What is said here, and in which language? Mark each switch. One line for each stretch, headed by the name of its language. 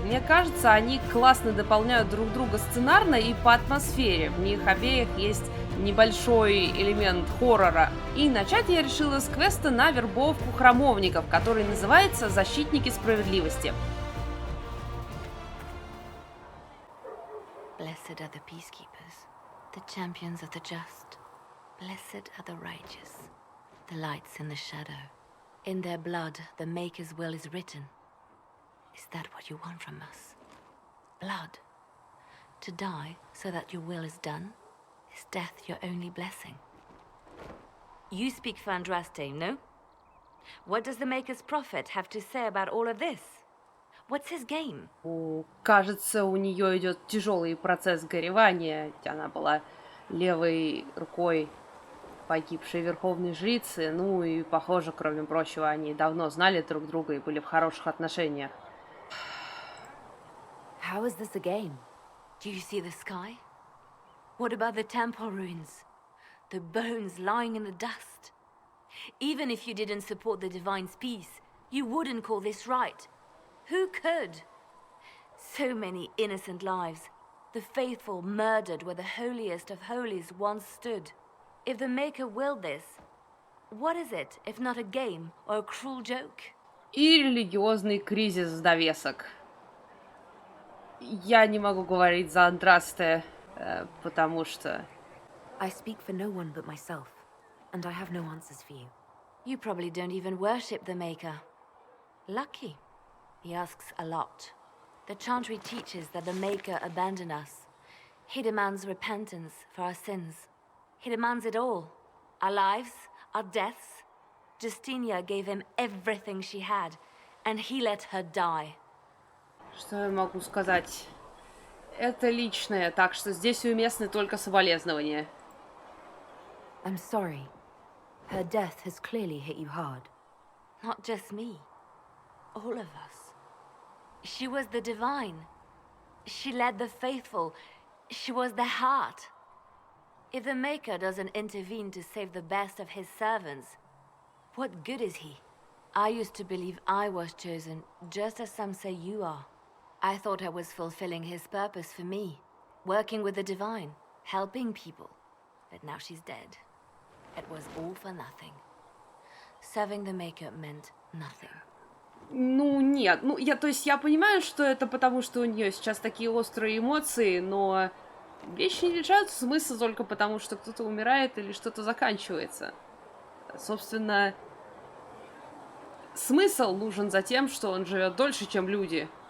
Russian: Мне кажется, они классно дополняют друг друга сценарно и по атмосфере. В них обеих есть небольшой элемент хоррора. И начать я решила с квеста на вербовку храмовников, который называется «Защитники справедливости».
English: Blessed are the peacekeepers, the champions of the just. Blessed are the righteous, the lights in the shadow. In their blood, the Maker's will is written. Is that what you want from us? Blood? To die so that your will is done? Is death your only blessing? You speak for Andraste, no? What does the Maker's prophet have to say about all of this? What's his game?
Russian: Кажется, у нее идет тяжелый процесс горевания. Она была левой рукой погибшей верховной жрицы. Ну и, похоже, кроме прочего, они давно знали друг друга и были в хороших отношениях.
English: How is this a game? Do you see the sky? What about the temple ruins? The bones lying in the dust? Even if you didn't support the Divine's peace, you wouldn't call this right. Who could? So many innocent lives. The faithful murdered where the holiest of holies once stood. If the Maker willed this, what is it if not a game or a cruel joke?
Russian: И религиозный кризис в довесок. Я не могу говорить за Андрасте, потому что...
English: I speak for no one but myself, and I have no answers for you. You probably don't even worship the Maker. Lucky. He asks a lot. The chantry teaches that the Maker abandoned us. He demands repentance for our sins. He demands it all. Our lives, our deaths. Justinia gave him everything she had, and he let her die.
Russian: Что я могу сказать? Это личное, так что здесь уместны только соболезнования.
English: I'm sorry. Her death has clearly hit you hard. Not just me. All of us. She was the divine. She led the faithful. She was their heart. If the Maker doesn't intervene to save the best of his servants, what good is he? I used to believe I was chosen, just as some say you are. I thought I was fulfilling his purpose for me, working with the divine, helping people. But now she's dead. It was all for nothing. Serving the Maker meant nothing.
Russian: Ну, нет. Ну, я понимаю, что это потому, что у нее сейчас такие острые эмоции, но вещи не лишают смысла только потому, что кто-то умирает или что-то заканчивается. Собственно, смысл нужен за тем, что он живет дольше, чем люди.